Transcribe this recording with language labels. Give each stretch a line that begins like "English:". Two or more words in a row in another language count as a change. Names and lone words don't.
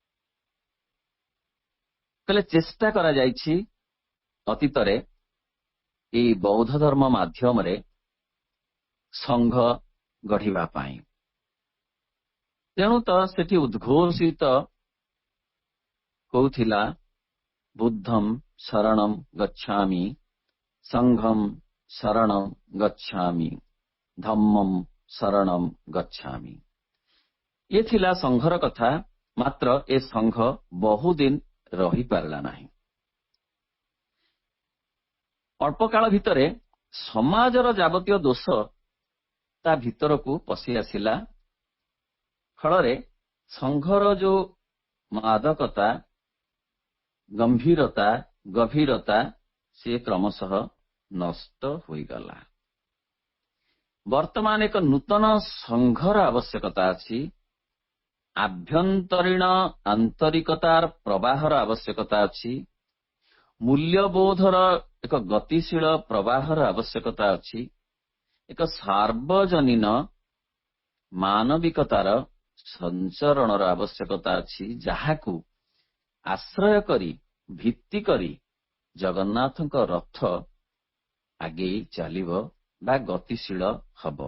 Odia: କଲେ ଚେଷ୍ଟା କରା ଯାଇଛି ଅତୀତରେ ଏ ବୌଦ୍ଧ ଧର୍ମ ମାଧ୍ୟମ ରେ ସଂଘ ଗଢ଼ିବା ପାଇଁ। ତେଣୁ ତ ସେଠି ଉଦ୍ଘୋଷିତ ହେଉଥିଲା
Pali: बुद्धम शरणम गच्छामि, संघम शरणम गच्छामि, धम्मम शरणम गच्छामि।
Odia: ଏ ଥିଲା ସଂଘର କଥା। ମାତ୍ର ଏ ସଂଘ ବହୁଦିନ ରହି ପାରିଲା ନାହିଁ। ଅଳ୍ପ କାଳ ଭିତରେ ସମାଜର ଯାବତୀୟ ଦୋଷ ତା ଭିତର କୁ ପଶି ଆସିଲା। ଫଳରେ ସଂଘର ଯେଉଁ ମାଦକତା ଗମ୍ଭୀରତା ଗଭୀରତା ସେ କ୍ରମଶଃ ନଷ୍ଟ ହୋଇ ଗଲା। ବର୍ତ୍ତମାନ ଏକ ନୂତନ ସଂଘର ଆବଶ୍ୟକତା ଅଛି। ଆଭ୍ୟନ୍ତରୀଣ ଆନ୍ତରିକତାର ପ୍ରବାହର ଆବଶ୍ୟକତା ଅଛି। ମୂଲ୍ୟବୋଧର ଏକ ଗତିଶୀଳ ପ୍ରବାହର ଆବଶ୍ୟକତା ଅଛି। ଏକ ସାର୍ବଜନୀନ ମାନବିକତାର ସଞ୍ଚରଣର ଆବଶ୍ୟକତା ଅଛି, ଯାହାକୁ ଆଶ୍ରୟ କରି ଭିତ୍ତି କରି ଜଗନ୍ନାଥଙ୍କ ରଥ ଆଗେ ଚାଲିବ ବା ଗତିଶୀଳ ହେବ।